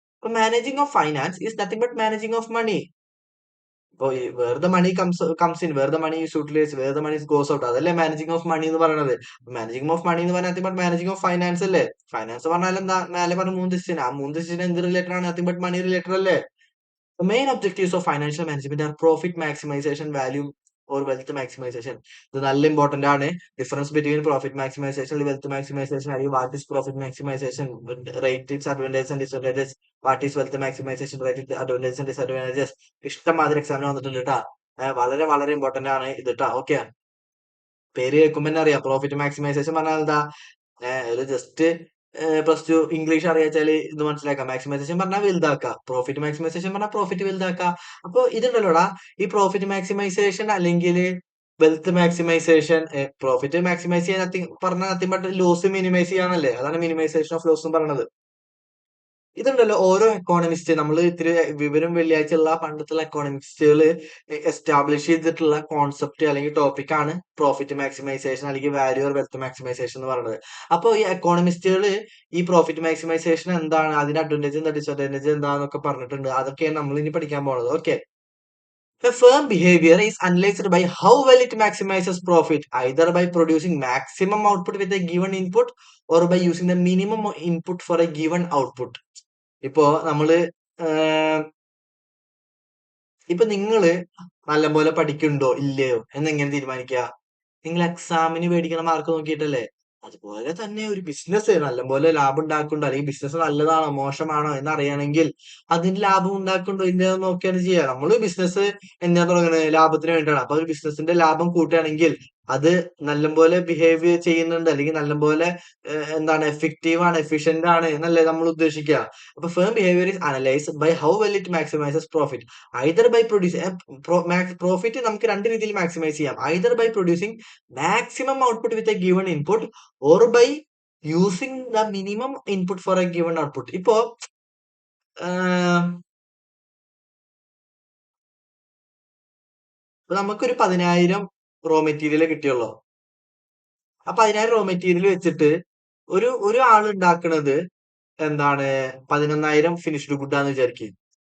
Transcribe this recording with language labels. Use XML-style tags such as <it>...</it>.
<en>അപ്പൊ managing of finance is nothing but managing of money. ഇപ്പൊ ഈ where the money comes in, where the money is utilise, where the money goes out,</en> <ml>അതല്ലേ</ml> <en>managing of money</en> <ml>എന്ന് പറയുന്നത്. Managing of money എന്ന് പറഞ്ഞാൽ nothing but managing of finance അല്ലേ. Finance പറഞ്ഞാൽ എന്താ, മേലെ പറഞ്ഞ 3 ഡിസിഷൻ, ആ 3 ഡിസിഷൻ എന്ത് റിലേറ്റഡ് ആണ്?</ml> <en>nothing but</en> <ml>മണി റിലേറ്റഡ് അല്ലേ.</ml> <en>The main objectives of financial management are profit maximization, value or wealth maximization.</en> <ml>ഇത് നല്ല ഇമ്പോർട്ടന്റ് ആണ്.</ml> <en>Difference between profit maximisation wealth maximisation, അല്ലെങ്കിൽ what is profit maximisation, rate its advantages and disadvantages, what is wealth maximisation, rate it advantages and disadvantages.</en> <ml>ഇഷ്ടംമാതിരി എക്സാമിന് വന്നിട്ടുണ്ട് കേട്ടാ. വളരെ വളരെ important ആണ് ഇത് കേട്ടാ. ഓക്കെ, പേര് കേൾക്കുമ്പോൾ തന്നെ അറിയാം പ്രോഫിറ്റ് മാക്സിമൈസേഷൻ പറഞ്ഞാൽ എന്താ. ഒരു ജസ്റ്റ് പ്ലസ് 2 ഇംഗ്ലീഷ് അറിയാച്ചാല് ഇത് മനസ്സിലാക്കാം. മാക്സിമൈസേഷൻ പറഞ്ഞാൽ വലുതാക്കുക, പ്രോഫിറ്റ് മാക്സിമൈസേഷൻ പറഞ്ഞാൽ പ്രോഫിറ്റ് വലുതാക്കുക. അപ്പൊ ഇതുണ്ടല്ലോടാ, ഈ പ്രോഫിറ്റ് മാക്സിമൈസേഷൻ അല്ലെങ്കിൽ വെൽത്ത് മാക്സിമൈസേഷൻ, പ്രോഫിറ്റ് മാക്സിമൈസ് ചെയ്യാൻ പറഞ്ഞാൽ</ml> <en>nothing but</en> <ml>ലോസ് മിനിമൈസ് ചെയ്യാനല്ലേ. അതാണ് മിനിമൈസേഷൻ ഓഫ് ലോസ് എന്ന് പറയുന്നത്. ഇതുണ്ടല്ലോ ഓരോ എക്കോണമിസ്റ്റ്, നമ്മൾ ഇത്തിരി വിവരം വെള്ളിയാഴ്ച ഉള്ള പണ്ടത്തുള്ള എക്കോണമിസ്റ്റുകൾ എസ്റ്റാബ്ലിഷ് ചെയ്തിട്ടുള്ള കോൺസെപ്റ്റ് അല്ലെങ്കിൽ ടോപ്പിക് ആണ് പ്രോഫിറ്റ് മാക്സിമൈസേഷൻ അല്ലെങ്കിൽ വാല്യൂ ഓർ വെൽത്ത് മാക്സിമൈസേഷൻ എന്ന് പറയുന്നത്. അപ്പോൾ ഈ എക്കോണമിസ്റ്റുകൾ ഈ പ്രോഫിറ്റ് മാക്സിമൈസേഷൻ എന്താണ്, അതിന്റെ അഡ്വാൻറ്റേജ് എന്താ, ഡിസഡ്വാൻറ്റേജ് എന്താന്നൊക്കെ പറഞ്ഞിട്ടുണ്ട്. അതൊക്കെയാണ് നമ്മൾ ഇനി പഠിക്കാൻ പോകുന്നത്.</ml> <en>Okay, a firm behavior is analyzed by how well it maximizes profit, either by producing maximum output with a given input or by using the minimum input for a given output.</en> <ml>ഇപ്പോ നമ്മള് ഇപ്പൊ നിങ്ങള് നല്ലപോലെ പഠിക്കുന്നുണ്ടോ ഇല്ലയോ എന്നെങ്ങനെ തീരുമാനിക്കുക? നിങ്ങൾ എക്സാമിന് മേടിക്കണ മാർക്ക് നോക്കിയിട്ടല്ലേ. അതുപോലെ തന്നെ ഒരു ബിസിനസ് നല്ലപോലെ ലാഭം ഉണ്ടാക്കുന്നുണ്ടോ, അല്ലെങ്കിൽ ബിസിനസ് നല്ലതാണോ മോശമാണോ എന്നറിയണമെങ്കിൽ അതിന് ലാഭം ഉണ്ടാക്കുന്നുണ്ടോ ഇല്ലയോ നോക്കിയാണ് ചെയ്യുക. നമ്മള് ബിസിനസ് എന്തിനാ തുടങ്ങുന്നത്? ലാഭത്തിന് വേണ്ടിയിട്ടാണ്. അപ്പൊ ഒരു ബിസിനസിന്റെ ലാഭം കൂട്ടുകയാണെങ്കിൽ അത് നല്ലപോലെ ബിഹേവ് ചെയ്യുന്നുണ്ട്, അല്ലെങ്കിൽ നല്ലപോലെ എന്താണ് എഫക്റ്റീവ് ആണ്, എഫിഷ്യന്റ് ആണ് എന്നല്ലേ നമ്മൾ ഉദ്ദേശിക്കുക.</ml> <en>അപ്പൊ firm behaviour is analysed by how well it maximises profit, either by</en> <ml>profit നമുക്ക് രണ്ട് രീതിയിൽ മാക്സിമൈസ് ചെയ്യാം.</ml> <en>Either by producing maximum output with a given input or by using the minimum input for a given output.</en> <ml>ഇപ്പോ നമുക്കൊരു 10,000 raw material കിട്ടിയുള്ളൂ. ആ 10,000 raw material വെച്ചിട്ട് ഒരു ആൾ ഉണ്ടാക്കുന്നത് എന്താണ് 11,000 ഫിനിഷ്ഡ് ഗുഡ് ആന്ന് വിചാരിക്കും.</ml>